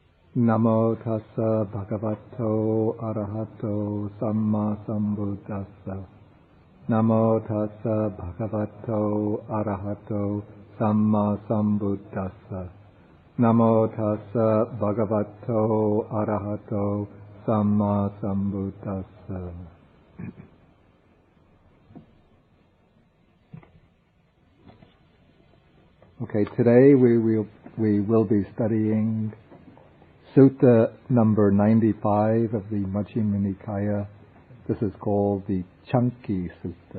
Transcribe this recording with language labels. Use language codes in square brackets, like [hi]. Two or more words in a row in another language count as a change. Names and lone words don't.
[pi] Namo tassa bhagavato arahato samma sambuddhassa. Namo tassa bhagavato arahato samma sambuddhassa. Namo tassa bhagavato arahato samma sambuddhassa. [en] Okay, today we will be studying Sutta number 95 of the Majjhima Nikaya. This is called the Canki Sutta.